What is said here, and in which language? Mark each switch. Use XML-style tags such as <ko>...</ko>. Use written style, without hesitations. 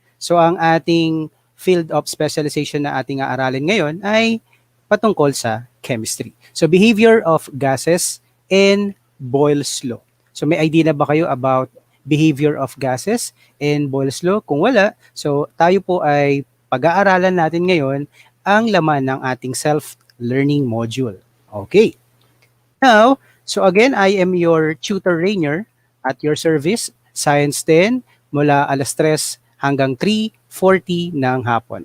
<tl>So, ang ating</tl> <en>field of specialization</en> <tl>na ating aaralin ngayon ay patungkol sa chemistry.</tl> <en>So, behavior of gases and Boyle's law.</en> <tl>So, may idea na ba kayo</tl> <en>about behavior of gases and Boyle's law?</en> <tl>Kung wala, so tayo po ay pag-aaralan natin ngayon ang laman ng ating self-learning module.</tl> <en>Okay. Now, so again, I am your tutor Rainier at your service, Science 10,</en> <tl>mula alas 3 hanggang 3:40 ng hapon.</tl>